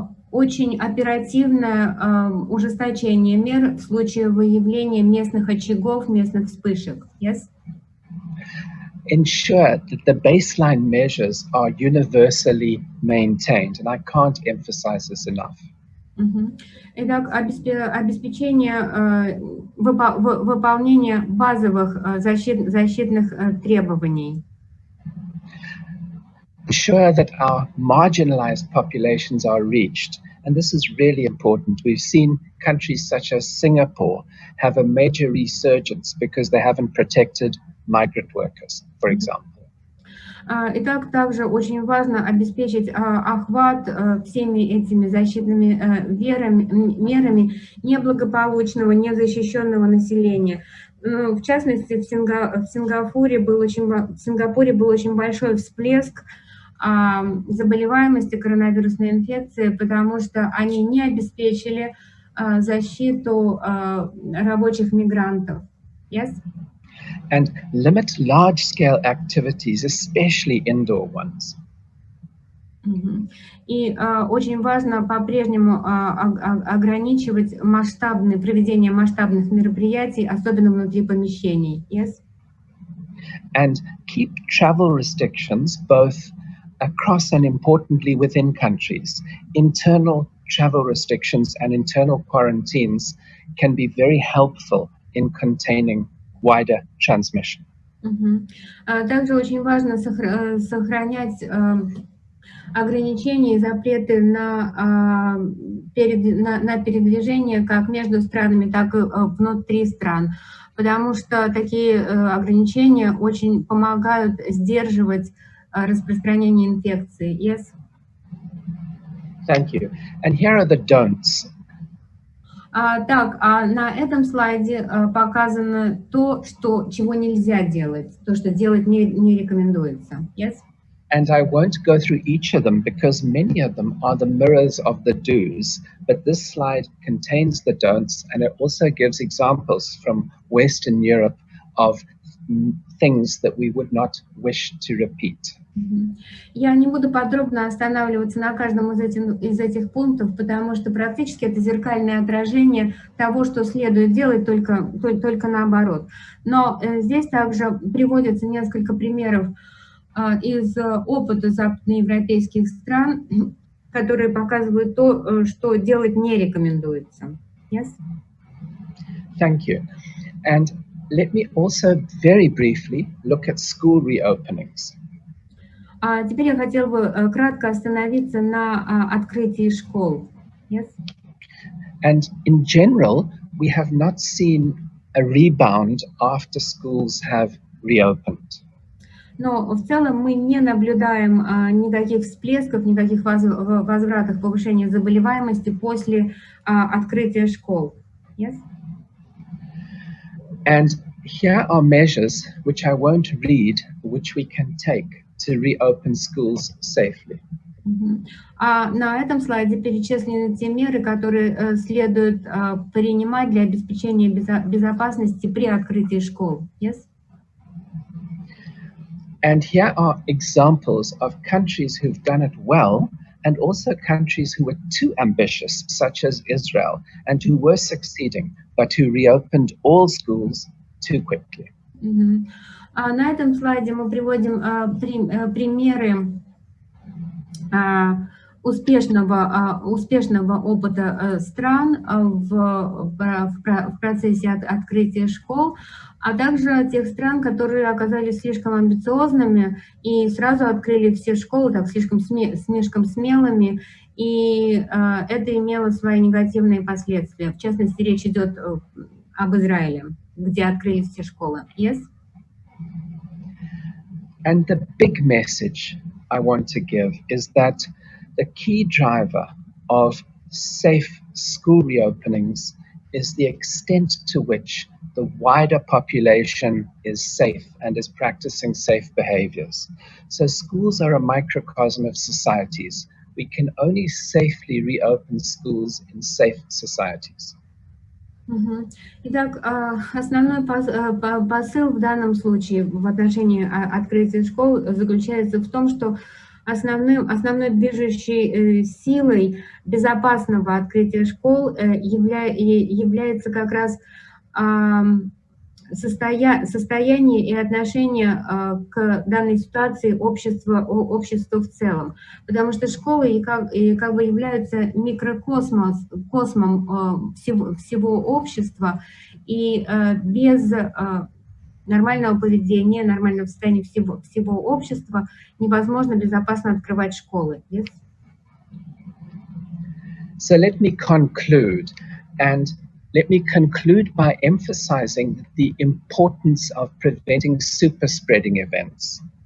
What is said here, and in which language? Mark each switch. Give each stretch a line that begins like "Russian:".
Russian: Очень оперативное ужесточение мер в случае выявления местных очагов, местных вспышек.
English: Yes? Ensure that the baseline measures are universally maintained, and I can't emphasize this enough.
Russian: Итак, обеспечение выполнения базовых защитных требований.
English: Ensure that our marginalized populations are reached, and this is really important. We've seen countries such as Singapore have a major resurgence because they haven't protected migrant workers, for example.
Russian: Итак, также очень важно обеспечить охват всеми этими защитными мерами неблагополучного, незащищенного населения. В частности, в Сингапуре был очень большой всплеск заболеваемости коронавирусной инфекции, потому что они не обеспечили защиту рабочих мигрантов.
English: Yes? And limit large-scale activities, especially indoor ones.
Russian: И очень важно по-прежнему ограничивать проведение масштабных мероприятий, особенно внутри помещений.
English: Yes? and keep travel restrictions both across and importantly within countries. Internal travel restrictions and internal quarantines can be very helpful in containing wider transmission.
Russian: Также очень важно сохранять ограничения и запреты на передвижение как между странами, так и внутри стран, потому что такие ограничения очень помогают сдерживать распространение инфекции.
English: Yes? Thank you. And here are the don'ts.
Russian: Так, на этом слайде показано то, чего нельзя делать, то, что делать не рекомендуется.
English: Yes? And I won't go through each of them because many of them are the mirrors of the do's, but this slide contains the don'ts, and it also gives examples from Western Europe of things that we would not wish to repeat.
Russian: Я не буду подробно останавливаться на каждом из этих пунктов, потому что практически это зеркальное отражение того, что следует делать, только наоборот. Но здесь также приводится несколько примеров из опыта западноевропейских стран, которые показывают то, что делать не рекомендуется.
English: Yes? Thank you. And let me also very briefly look at school reopenings.
Russian: Теперь я хотела бы кратко остановиться на открытии школ.
English: Yes? And in general, we have not seen a rebound after schools have reopened.
Russian: Но в целом мы не наблюдаем никаких всплесков, никаких возвратов повышения заболеваемости после открытия школ.
English: Yes? And here are measures which I won't read, which we can take to reopen schools safely.
Russian: На этом слайде перечислены те меры, которые следует принимать для обеспечения безопасности при открытии школ.
English: Yes? And here are examples of countries who've done it well, and also countries who were too ambitious, such as Israel, and who were succeeding, but who reopened all schools too quickly.
Russian: На этом слайде мы приводим примеры успешного опыта стран в процессе открытия школ, а также тех стран, которые оказались слишком амбициозными и сразу открыли все школы, так слишком смелыми, и это имело свои негативные последствия. В частности, речь идет об Израиле, где открылись все школы.
English: Yes? And the big message I want to give is that the key driver of safe school reopenings is the extent to which the wider population is safe and is practicing safe behaviors. So schools are a microcosm of societies. We can only safely reopen schools in safe societies.
Russian: Итак, основной посыл в данном случае в отношении открытия школ заключается в том, что основной движущей силой безопасного открытия школ является как раз состояние и отношение к данной ситуации общества в целом. Потому что школы как бы являются микрокосмом всего общества, и без нормального поведения, нормального состояния всего общества невозможно безопасно открывать школы.
English: Yes? So let me conclude, and let me conclude by emphasizing the importance of preventing super spreading events.